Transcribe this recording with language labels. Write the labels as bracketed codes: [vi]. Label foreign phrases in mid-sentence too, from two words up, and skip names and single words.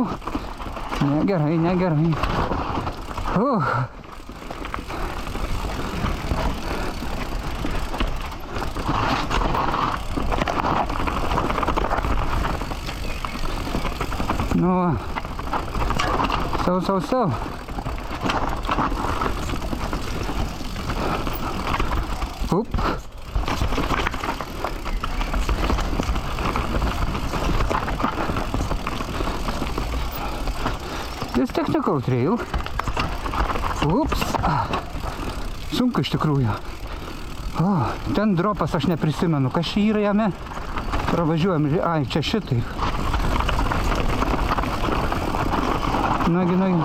[lt] Negerai, negerai. Nu va. Sau. [en] Up. This technical trail. [lt] Ups. Sunku iš tikrųjų. O, ten dropas aš neprisimenu. Kas čia yra jame? Pravažiuojam. Ai, čia šitai. Nagi.